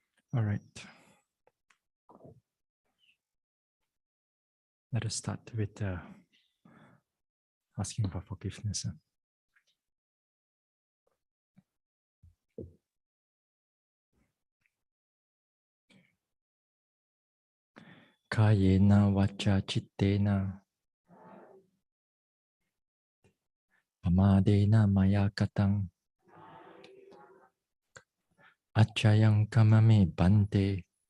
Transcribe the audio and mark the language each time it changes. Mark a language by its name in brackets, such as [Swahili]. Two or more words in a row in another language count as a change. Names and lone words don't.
[English] All right. Let us start with asking for forgiveness. [Pali] Kayena vacha chittena pamadena maya katang achayang kamame bhante